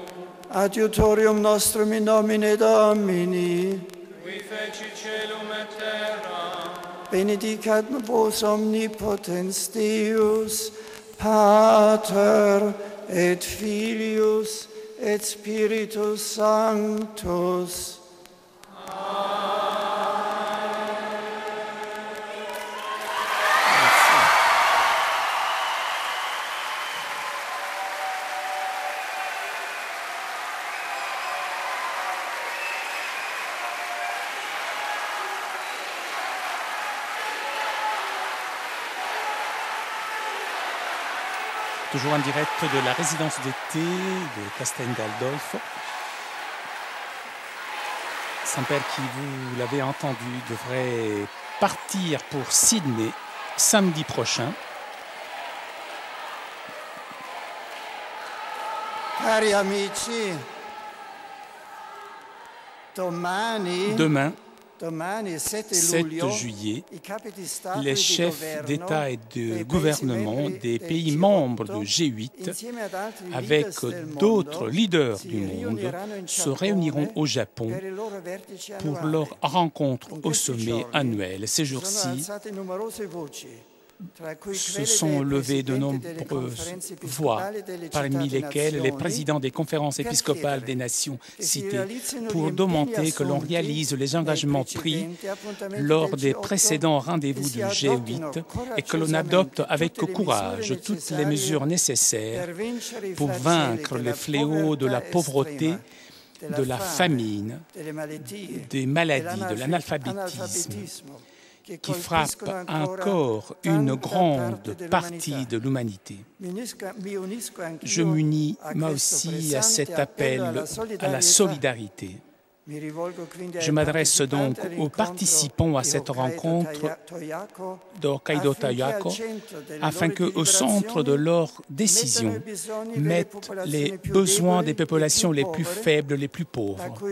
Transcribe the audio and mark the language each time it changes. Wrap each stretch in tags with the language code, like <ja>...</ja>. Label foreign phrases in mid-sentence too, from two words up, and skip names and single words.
<la>Adiutorium nostrum in nomine Domini. qui feci celum et terra, Benedicat vos omnipotens Deus, Pater et Filius et Spiritus Sanctus.</la> <fr>Toujours en direct de la résidence d'été de Castel Gandolfo. Saint-Père qui, vous l'avez entendu, devrait partir pour Sydney samedi prochain.</fr> <it>Cari amici,</it> <fr>Demain,</fr> <it>domani 7 7 luglio,</it> <fr>juillet,</fr> <it>i capi di Stato</it> <fr>les</fr> <it>e di</it> <fr>chefs</fr> <it>governo</it> <fr>d'État et</fr> <it>dei</it> <fr>de</fr> <it>paesi</it> <fr>gouvernement</fr> <it>membri</it> <fr>des</fr> <it>del</it> <fr>pays</fr> <it>G8,</it> <fr>membres de G8,</fr> <it>insieme ad altri</it> <fr>avec</fr> <it>leaders del</it> <fr>d'autres</fr> <it>mondo,</it> <fr>leaders</fr> <it>si</it> <fr>du monde,</fr> <it>riuniranno in</it> <fr>se</fr> <it>Giappone</it> <fr>réuniront au Japon</fr> <it>per i loro vertici</it> <fr>pour</fr> <it>annuali.</it> <fr>leur rencontre</fr> <it>In</it> <fr>au</fr> <it>questi</it> <fr>sommet</fr> <it>giorni</it> <fr>annuel. Ces</fr> <it>sono</it> <fr>jours-ci,</fr> <it>alzate numerose voci, tra cui</it> <fr>se</fr> <it>quelle</it> <fr>sont</fr> <it>dei</it> <fr>levées de</fr> <it>presidenti delle</it> <fr>nombreuses</fr> <it>conferenze</it> <fr>voix,</fr> <it>episcopali delle</it> <fr>parmi</fr> <it>citate</it> <fr>lesquelles les</fr> <it>nazioni,</it> <fr>présidents des conférences</fr> <it>per</it> <fr>épiscopales</fr> <it>chiedere</it> <fr>des nations</fr> <it>che si</it> <fr>citées,</fr> <it>realizzino</it> <fr>pour</fr> <it>gli</it> <fr>demander</fr> <it>impegni</it> <fr>que l'on</fr> <it>assunti</it> <fr>réalise les</fr> <it>nei</it> <fr>engagements pris</fr> <it>precedenti appuntamenti</it> <fr>lors</fr> <it>del</it> <fr>des</fr> <it>G8,</it> <fr>précédents</fr> <it>che</it> <fr>rendez-vous</fr> <it>si</it> <fr>du</fr> <it>adottino</it> <fr>G8 et que l'on adopte avec courage toutes les mesures nécessaires</fr> <it>per vincere i</it> <fr>pour</fr> <it>flagelli</it> <fr>vaincre</fr> <it>della</it> <fr>les fléaux de la</fr> <it>povertà</it> <fr>pauvreté,</fr> <it>estrema,</it> <fr>de la famine,</fr> <it>delle malattie,</it> <fr>des maladies, de l'analphabétisme qui frappe encore une grande partie de l'humanité. Je m'unis moi aussi à cet appel à la solidarité. Je m'adresse donc aux participants à cette rencontre d'Hokkaido Toyako afin qu'au centre de leurs décisions mettent les besoins des populations les plus faibles, les plus pauvres,</fr>